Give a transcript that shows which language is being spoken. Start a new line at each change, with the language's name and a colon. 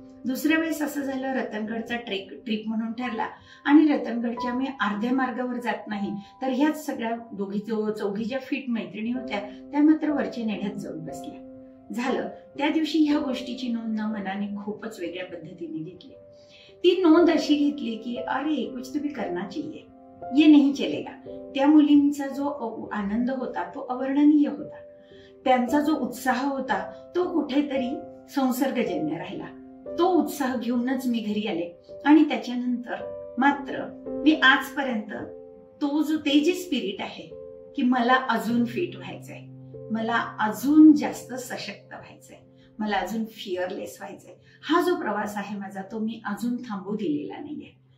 Marathi: दुसऱ्या वेळेस असं झालं, रतनगडचा ट्रिप म्हणून ठरला आणि रतनगडच्या मी अर्ध्या मार्गावर जात नाही तर ह्याच सगळ्या चौघी ज्या फिट मैत्रिणी होत्या त्या मात्र वरच्या नेढ्यात जाऊन बसल्या. झालं त्या दिवशी ह्या गोष्टीची नोंद ना मनाने खूपच वेगळ्या पद्धतीने घेतली. ती नोंद अशी घेतली की
Hindi: अरे कुछ तो भी करना चाहिए, ये नहीं चलेगा.
Marathi: त्या मुलींचा जो आनंद होता तो अवर्णनीय होता, त्यांचा जो उत्साह होता तो कुठेतरी संसर्गजन्य राहिला. तो उत्साह घेऊनच मी घरी आले आणि त्याच्यानंतर मात्र मी आजपर्यंत ते जे स्पिरिट आहे की मला अजून फिट व्हायचंय, मला अजून जास्त सशक्त व्हायचंय, मला अजून फिअरलेस व्हायचंय, हा जो प्रवास आहे माझा तो मी अजून थांबू दिलेला नाहीये.